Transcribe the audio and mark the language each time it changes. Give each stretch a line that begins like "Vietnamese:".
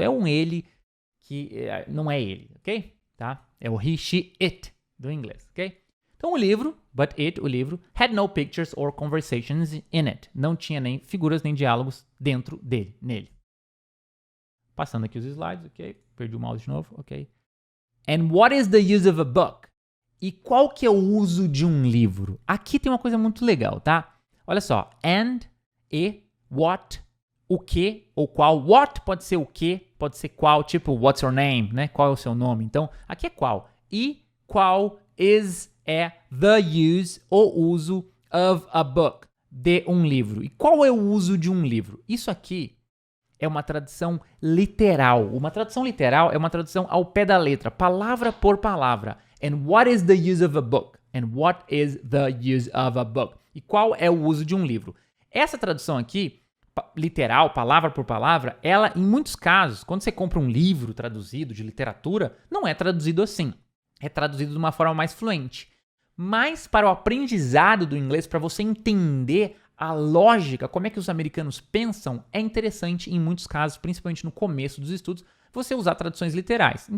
Portuguese: É um ele que não é ele, ok? Tá? É o he, she, it do inglês, ok? Então o livro, o livro,
English: had no pictures or conversations in it.
Portuguese: Não tinha nem figuras nem diálogos dentro dele, nele. Passando aqui os slides, ok? Perdi o mouse de novo, ok?
English: And what is the use of a book?
Portuguese: E qual que é o uso de um livro? Aqui tem uma coisa muito legal, tá? Olha só, and, e, what, o que ou qual. What pode ser o que, pode ser qual, tipo
English: what's your name,
Portuguese: né? Qual é o seu nome? Então, aqui é qual. E qual is é the use, o uso
English: of a book,
Portuguese: de um livro. E qual é o uso de um livro? Isso aqui é uma tradução literal. Uma tradução literal é uma tradução ao pé da letra, palavra por palavra.
English: And what is the use of a book? And what is the use of a book?
Portuguese: E qual é o uso de um livro? Essa tradução aqui, literal, palavra por palavra, ela, em muitos casos, quando você compra um livro traduzido de literatura, não é traduzido assim. É traduzido de uma forma mais fluente. Mas para o aprendizado do inglês, para você entender a lógica, como é que os americanos pensam, é interessante em muitos casos, principalmente no começo dos estudos, você usar traduções literais.